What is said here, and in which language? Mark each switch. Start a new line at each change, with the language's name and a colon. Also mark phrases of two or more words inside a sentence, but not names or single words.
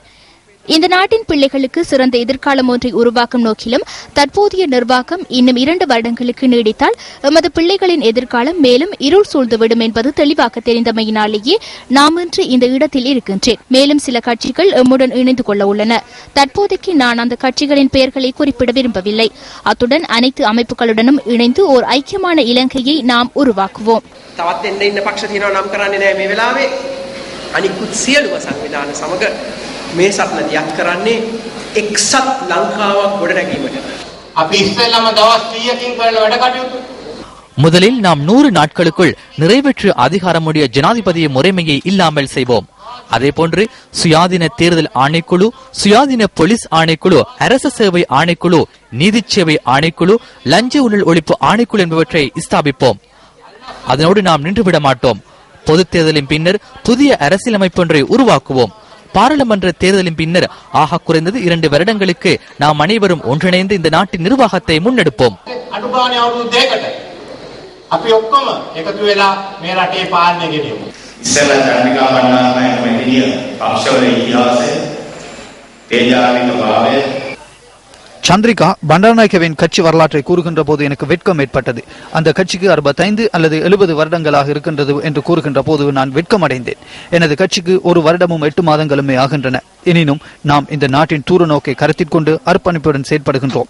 Tamil: இந்த நாட்டின் பிள்ளைகளுக்கு சிறந்த எதிர்காலம் ஒன்றை உருவாக்கும் நோக்கிலும் தற்போதைய நிர்வாகம் இன்னும் 2 வருடங்களுக்கு நீடித்தால் எமது பிள்ளைகளின் எதிர்காலம் மேலும் இருள் சூழ்ந்துவிடும் என்பது தெளிவாக தெரிந்தமையினாலேயே நாம் இன்று இந்த இடத்தில் இருக்கின்றேன். மேலும் சில கட்சிகள் எம்முடன் இணைந்து கொள்ள உள்ளன. தற்போதைக்கு நான் அந்த கட்சிகளின் பெயர்களை குறிப்பிட விரும்பவில்லை. அத்துடன் அனைத்து அமைப்புகளுடனும் இணைந்து ஓர் ஐக்கியமான இலங்கையை நாம் உருவாக்குவோம்.
Sinhala: තවත් එන්න ඉන්න පක්ෂ තියෙනවා නම් කරන්නේ නැහැ මේ වෙලාවේ. අනිකුත් සියලුම සංවිධාන සමග මේ සත්න දියත් කරන්නේ එක්සත් ලංකාවක් ගොඩනැගීමට. අපි ඉස්සෙල්ලාම දවස් 100කින් කරන වැඩ කටයුතු.
Tamil: முதலில் நாம் 100 நாட்களுக்குள் நிறைவேற்று அதிகாரமுடைய ஜனாதிபதி முறைமையை இல்லாமல் செய்வோம். அதேபோன்று சுயாதீன தேர்தல் ஆணைக்குழு, சுயாதீன போலீஸ் ஆணைக்குழு, அரசு சேவை ஆணைக்குழு, நீதி சேவை ஆணைக்குழு, லஞ்ச ஊழல் ஒழிப்பு ஆணைக்குழு என்பவற்றை ஸ்தாபிப்போம். அதனோடு நாம் நின்றுவிட மாட்டோம். பொது தேர்தலின் பின்னர் புதிய அரசியலமைப்பொன்றை உருவாக்குவோம். பாராளுமன்ற தேர்தலின் பின்னர் ஆக குறைந்தது 2 வருடங்களுக்கு நாம் அனைவரும் ஒன்றிணைந்து இந்த நாட்டின் நிர்வாகத்தை முன்னெடுப்போம்.
Sinhala: අපි ඔක්කොම එකතු වෙලා මේ රටේ පාලනය ගෙනියමු. ඉස්සෙල්ලා චන්ද්‍රිකා බණ්ඩාරනායක මැතිණිය පක්ෂවල ඉතිහාසය, තේජාන්විත භාවය
Tamil: சந்திரிகா பண்டாரநாயக்கவின் கட்சி வரலாற்றை கூறுகின்ற போது எனக்கு வெட்கம் ஏற்பட்டது. அந்த கட்சிக்கு 65 அல்லது 70 வருடங்களாக இருக்கின்றது என்று கூறுகின்ற போது நான் வெட்கம் அடைந்தேன். எனது கட்சிக்கு 1 வருடமும் 8 மாதங்களுமே ஆகின்றன. எனினும் நாம் இந்த நாட்டின் தூர நோக்கை கருத்தில் கொண்டு அர்ப்பணிப்புடன் செயற்படுகின்றோம்.